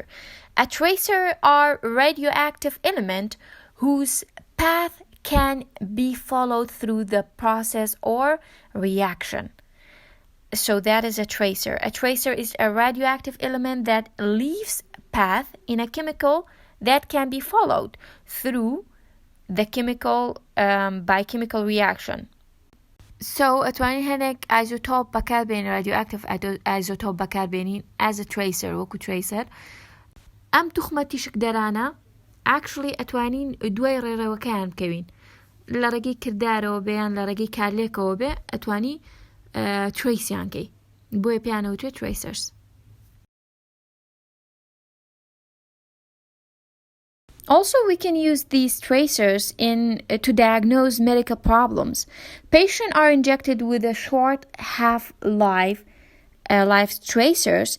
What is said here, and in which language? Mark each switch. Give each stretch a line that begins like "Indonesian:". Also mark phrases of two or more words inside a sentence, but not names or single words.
English: A tracer are radioactive element whose path can be followed through the process or reaction. So that is a tracer. A tracer is a radioactive element that leaves path in a chemical that can be followed through the chemical by chemical reaction.
Central Kurdish: So اتوانین هنک isotope بکار بین
English: radioactive isotope
Central Kurdish: بکار بینین
English: as a tracer
Central Kurdish: وکو tracer. ام تخمتیشک درانا actually اتوانین دوای ڕێڕەوەکەیان بکەوین لە ڕێگەی کردارەوە بێیان لە ڕێگەی کارلێکەوە بێ ئەتوانی تریسیان کەی بۆیە پێیانەوتوێت tracers.
English: Also, we can use these tracers to diagnose medical problems. Patients are injected with a short half-life tracers.